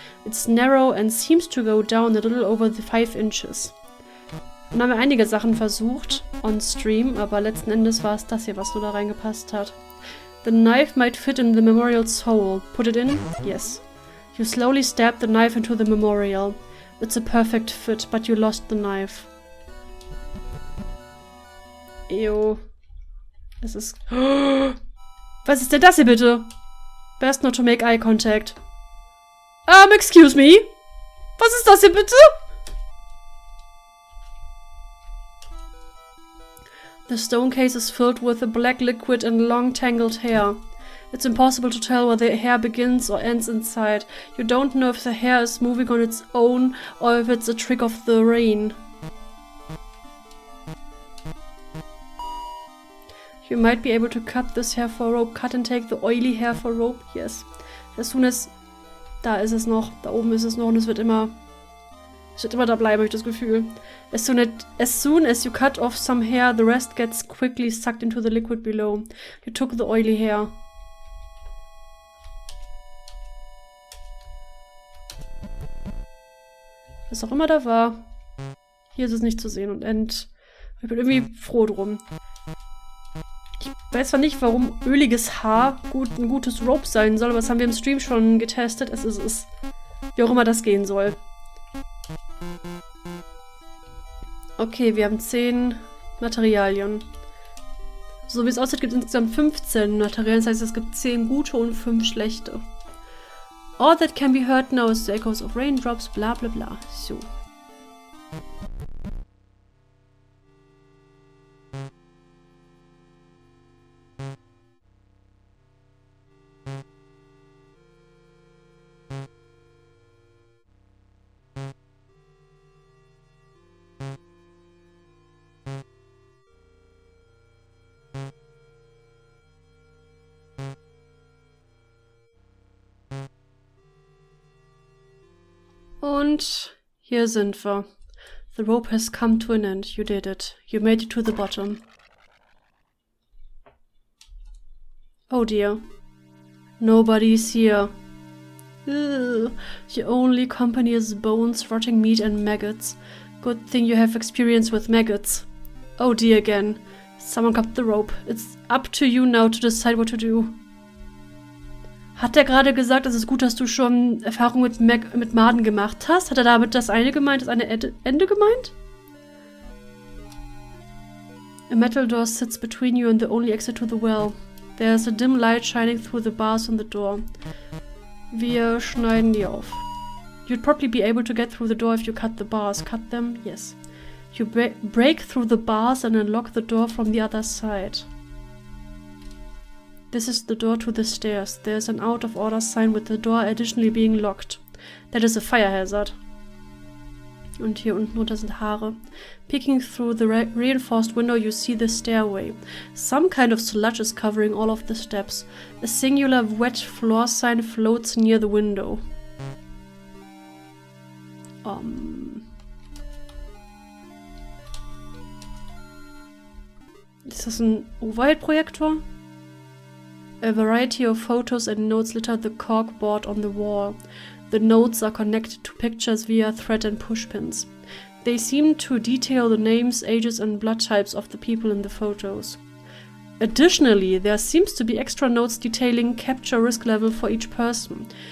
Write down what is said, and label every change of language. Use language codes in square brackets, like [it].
[en] It's narrow and seems to go down a little over the 5 inches. [de] Dann haben wir einige Sachen versucht [en] on stream, [de] aber letzten Endes war es das hier, was nur da reingepasst hat. [en] The knife might fit in the memorial's hole. Put it in? Yes. You slowly stab the knife into the memorial. It's a perfect fit, but you lost the knife. [de] Ew. Es ist... Was ist denn das hier bitte? [en] Best not to make eye contact. Excuse me? [de] Was ist das hier bitte? [en] The stone case is filled with a black liquid and long tangled hair. It's impossible to tell where the hair begins or ends inside. You don't know if the hair is moving on its own or if it's a trick of the rain. You might be able to cut this hair for rope. Cut and take the oily hair for rope. Yes. As soon as... [de] Da ist es noch. Da oben ist es noch und es wird immer... Es wird immer da bleiben, habe ich das Gefühl. [en] As soon as you cut off some hair, the rest gets quickly sucked into the liquid below. You took the oily hair. [de] Was auch immer da war. Hier ist es nicht zu sehen und ich bin irgendwie froh drum. Ich weiß zwar nicht, warum öliges Haar ein gutes Rope sein soll, aber das haben wir im Stream schon getestet. Es ist wie auch immer das gehen soll. Okay, wir haben 10 Materialien. So wie es aussieht, gibt es insgesamt 15 Materialien. Das heißt, es gibt 10 gute und 5 schlechte. [en] All that can be heard now is the echoes of raindrops, bla bla bla. So. [de] Und hier sind wir. [en] The rope has come to an end. You did it. You made it to the bottom. Oh dear. Nobody's here. Ugh. Your only company is bones, rotting meat and maggots. Good thing you have experience with maggots. Oh dear again. Someone cut the rope. It's up to you now to decide what to do. [de] Hat er gerade gesagt, es ist gut, dass du schon Erfahrung mit Maden gemacht hast? Hat er damit das eine gemeint, das eine Ende gemeint? [en] A metal door sits between you and the only exit to the well. There's a dim light shining through the bars on the door. [de] Wir schneiden die auf. [en] You'd probably be able to get through the door if you cut the bars. Cut them? Yes. You break through the bars and unlock the door from the other side. This is the door to the stairs. There's an out of order sign with the door additionally being locked. That is a fire hazard. [de] Und hier unten drunter sind Haare. [en] Peeking through the reinforced window you see the stairway. Some kind of sludge is covering all of the steps. A singular wet floor sign floats near the window. [de] Ist das ein Overhead-Projektor? [en] A variety of photos and notes litter the corkboard on the wall. The notes are connected to pictures via thread and pushpins. They seem to detail the names, ages, and blood types of the people in the photos. Additionally, there seems to be extra notes detailing capture risk level for each person.